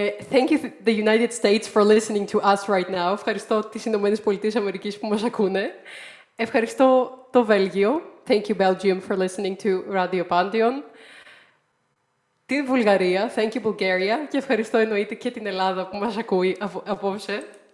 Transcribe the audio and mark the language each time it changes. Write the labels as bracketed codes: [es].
[en] Thank you, the United States, for listening to us right now. [el] Ευχαριστώ τις Ηνωμένες Πολιτείες Αμερικής που μας ακούνε. Ευχαριστώ το Βέλγιο. [en] Thank you, Belgium, for listening to Radio Pantheon. [el] Την Βουλγαρία. [en] Thank you, Bulgaria. [el] Και ευχαριστώ εννοείται και την Ελλάδα που μας ακούει απόψε.